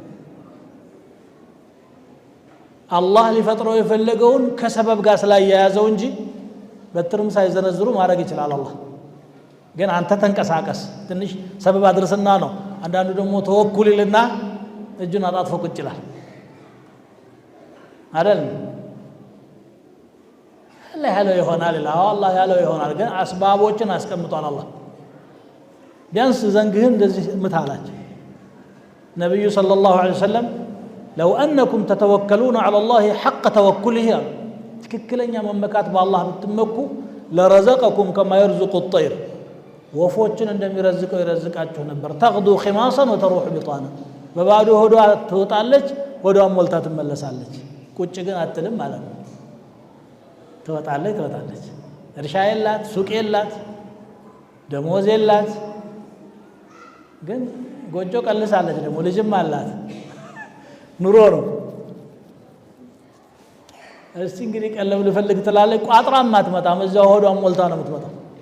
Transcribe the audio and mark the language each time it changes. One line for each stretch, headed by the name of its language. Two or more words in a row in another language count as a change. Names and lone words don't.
Amharic: አላህ ሊፈጥረው የፈለገውን ከሰበብ ጋር ስላያያዘው እንጂ በትርም ሳይዘነዝሩ ማድረግ ይችላል አላህ ግን አንተ ተንቀሳቀስ ትንሽ ሰበብ አድርስና ነው አንዳንዱ ደግሞ ተወኩል ይልና እጁን አጣጥፎ ቁጭ ይላል አይደል አላህ ያለው ይሆናል አላህ ያለው ይሆናል ግን አስባቦችን አስቀምጧል አላህ ቢያንስ ዘንግህን እንደዚህ ምታላችሁ ነብዩ
Arabic: صلى الله عليه وسلم لو انكم تتوكلون على الله حق توكله
Amharic: ትክክለኛ መመካት በአላህ ብትመኩ
Arabic: لرزقكم كما يرزق الطير
Amharic: ወፎችን እንደሚረዝቀው ይረዝቃችሁ ነበር
Arabic: تغدو خماصا وتروح بطانا
Amharic: በባዶ ሆዷ ትወጣለች ሆዷን ሞልታ ትመለሳለች ቁጭ ግን አትልም ማለት ነው ትወጣለች እርሻ የላት ሱቅ የላት ደሞዝ የላት ግን ጎጆ ቀልሳለች ደግሞ ልጅም አላት ኑሮ ነው እስቲ እንግዲህ ቀለብ ልፈልግ ትላለች ቋጥራም አትመጣም እዛው ሆዷን ሞልታ ነው የምትመጣው